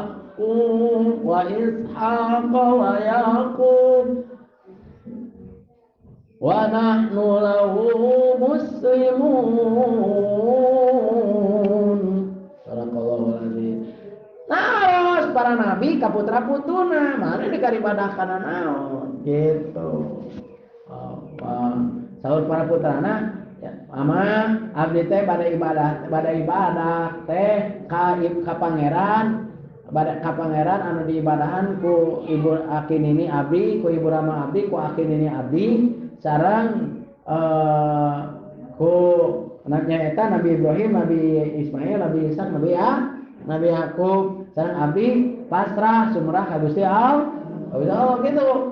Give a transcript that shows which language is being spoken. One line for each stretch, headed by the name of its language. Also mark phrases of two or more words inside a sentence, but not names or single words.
Arabic: وإسحاق ويعقوب ونحن له مسلمون. بارك الله العظيم.
Sundanese: Nah, para nabi kaputra putuna mana dikaribadahkan naon gitu. Saur para putrana ya, ama abdi teh bada ibadah teh ka pangeran anu diibadahan ku ibu akin ini abdi ku ibu rama abdi ku akin ini abdi sareng ku anaknya eta Nabi Ibrahim, Nabi Ismail, Nabi Ishak, Nabi Yakub sareng abdi pasrah sumrah ka Gusti Allah gitu.